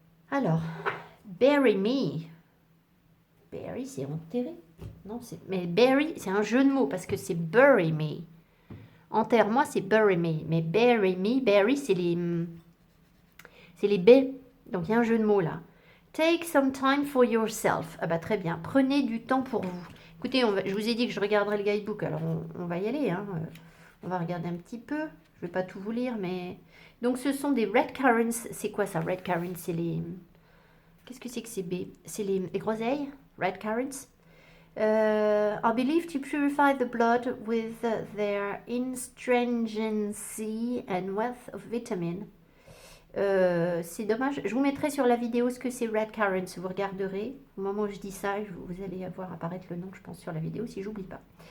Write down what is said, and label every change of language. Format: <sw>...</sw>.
<fr>Alors, Bury Me. Bury, c'est enterré. Non, mais Bury, c'est un jeu de mots parce que c'est Bury Me. Enterre-moi, c'est bury me. Mais bury me, bury, c'est les baies. Donc, il y a un jeu de mots là.</fr> <en>Take some time for yourself.</en> <fr>Ah bah très bien. Prenez du temps pour vous. Écoutez, je vous ai dit que je regarderai le guidebook. Alors, on va y aller. Hein. On va regarder un petit peu. Je ne vais pas tout vous lire, mais... Donc, ce sont des red currants. C'est quoi ça, red currants? C'est les... Qu'est-ce que c'est que ces baies? C'est les groseilles, red currants.</fr> <en>Are believed to purify the blood with their astringency and wealth of vitamin.</en> <fr>C'est dommage. Je vous mettrai sur la vidéo ce que c'est Red Currants. Vous regarderez. Au moment où je dis ça, vous allez voir apparaître le nom, je pense, sur la vidéo, si j'oublie pas.</fr>